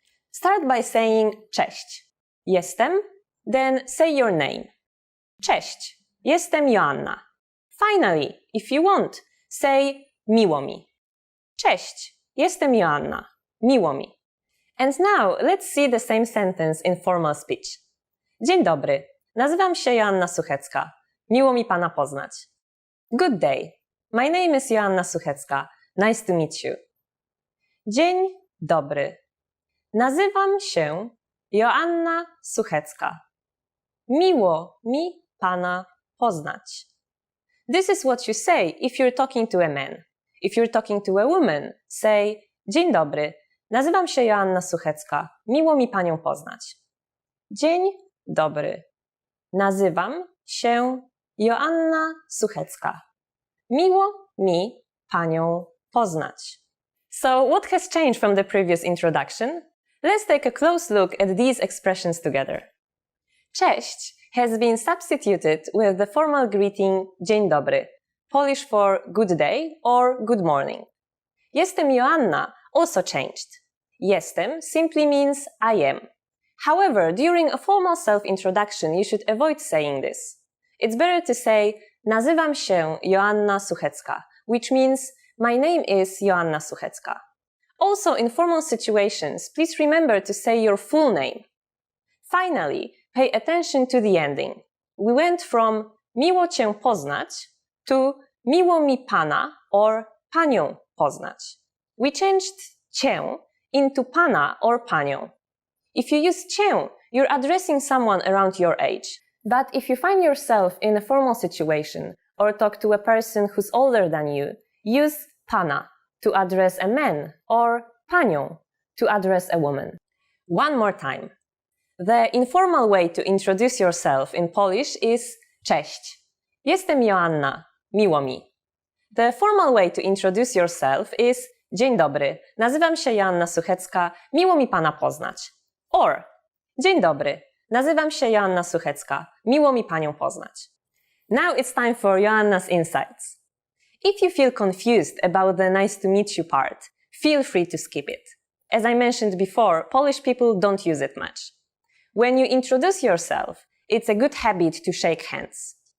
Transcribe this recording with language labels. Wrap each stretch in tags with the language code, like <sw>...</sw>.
<en>Start by saying cześć, jestem, then say your name.</en> <pl>Cześć, jestem Joanna.</pl> <en>Finally, if you want, say miło mi.</en> <pl>Cześć, jestem Joanna. Miło mi.</pl> <en>And now let's see the same sentence in formal speech.</en> <pl>Dzień dobry, nazywam się Joanna Suchecka. Miło mi Pana poznać.</pl> <en>Good day, my name is Joanna Suchecka. Nice to meet you.</en> <pl>Dzień dobry, nazywam się Joanna Suchecka. Miło mi Pana poznać.</pl> <en>This is what you say if you're talking to a man. If you're talking to a woman, say</en> <pl>dzień dobry, nazywam się Joanna Suchecka. Miło mi Panią poznać. Dzień dobry, nazywam się Joanna Suchecka. Miło mi Panią poznać.</pl> <en>So what has changed from the previous introduction? Let's take a close look at these expressions together. Cześć has been substituted with the formal greeting dzień dobry, Polish for good day or good morning. Jestem Joanna also changed. Jestem simply means I am. However, during a formal self-introduction, you should avoid saying this. It's better to say</en> <pl>nazywam się Joanna Suchecka,</pl> <en>which means my name is Joanna Suchecka. Also, in formal situations, please remember to say your full name. Finally, pay attention to the ending. We went from</en> <pl>miło Cię poznać</pl> <en>to</en> <pl>miło mi Pana or Panią poznać.</pl> <en>We changed Cię into Pana or Panią. If you use Cię, you're addressing someone around your age. But if you find yourself in a formal situation or talk to a person who's older than you, use Pana to address a man or Panią to address a woman. One more time. The informal way to introduce yourself in Polish is cześć.</en> <pl>Jestem Joanna. Miło mi.</pl> <en>The formal way to introduce yourself is dzień dobry.</en> <pl>Nazywam się Joanna Suchecka. Miło mi pana poznać. Or dzień dobry. Nazywam się Joanna Suchecka. Miło mi panią poznać.</pl> <en>Now it's time for Joanna's insights. If you feel confused about the nice to meet you part, feel free to skip it. As I mentioned before, Polish people don't use it much. When you introduce yourself, it's a good habit to shake hands.</en>